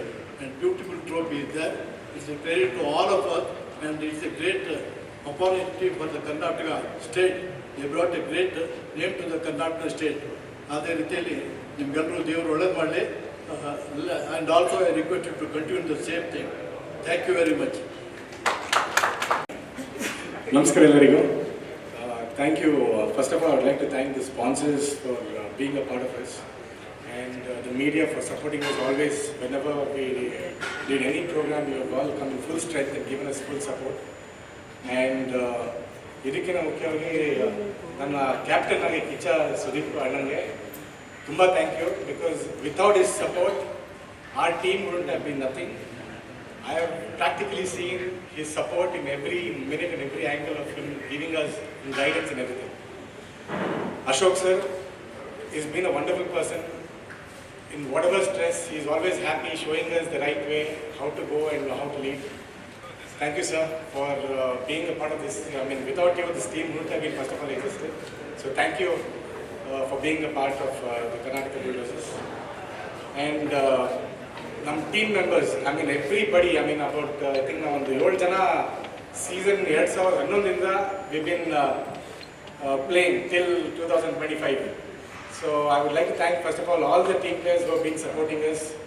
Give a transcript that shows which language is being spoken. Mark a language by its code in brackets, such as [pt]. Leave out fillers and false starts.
[en] And beautiful trophy is that. It's a credit to all of us and it's a great opportunity for the Karnataka state. They brought a great name to the Karnataka state. [kn] ಅದೇ ರೀತಿಯಲ್ಲಿ ನಿಮ್ಗೆಲ್ಲರೂ ದೇವರು ಒಳ್ಳೇದು ಮಾಡಲಿ. [en] And also I request you to continue the same thing. Thank you very much. [kn] ನಮಸ್ಕಾರ ಎಲ್ಲರಿಗೂ. [en] Thank you. First of all, I would like to thank the sponsors for being a part of us and the media for supporting us always. Whenever we did any program, you have all come in full strength and given us full support. [kn] And ಇದಕ್ಕಿಂತ ಮುಖ್ಯವಾಗಿ ನನ್ನ captain ಆಗಿ ಕಿಚ್ಚ ಸುದೀಪ್ ಅಣ್ಣನಿಗೆ ತುಂಬ thank you. [en] Because without his support our team wouldn't have been nothing. I have practically seen his support in every minute and every angle of him giving us guidance and everything. Ashok sir has been a wonderful person. In whatever stress, he is always happy, showing us the right way, how to go and how to lead. Thank you sir for being a part of this. I mean, without you, this team wouldn't have been first of all existed. So thank you for being a part of the Karnataka Bulldozers. And ನಮ್ಮ team members, I mean everybody, I mean about I think [kn] ನಾವು ಒಂದು 7 ಜನ [en] Season 2011 we been playing till 2025. So I would like to thank first of all the team players who have been supporting us.